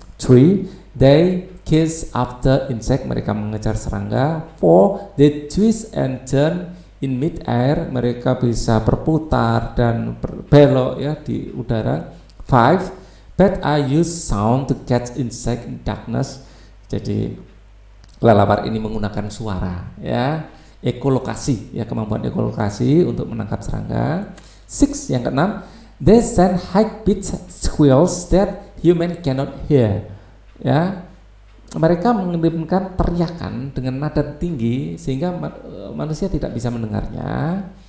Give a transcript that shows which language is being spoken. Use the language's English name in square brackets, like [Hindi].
[English] 3, they chase after insect. [Indonesian] Mereka mengejar serangga. [English] 4, they twist and turn in mid-air. [Indonesian] Mereka bisa berputar dan berbelok, ya, di udara. [English] 5, bats are use sound to catch insect in darkness. [Indonesian] Jadi kelelawar ini menggunakan suara, ya, ekolokasi, ya, kemampuan ekolokasi untuk menangkap serangga. [English] 6, [Indonesian] yang keenam, [English] they send high pitched squeals that human cannot hear. [Indonesian] Ya, mereka mengirimkan teriakan dengan nada tinggi sehingga manusia tidak bisa mendengarnya.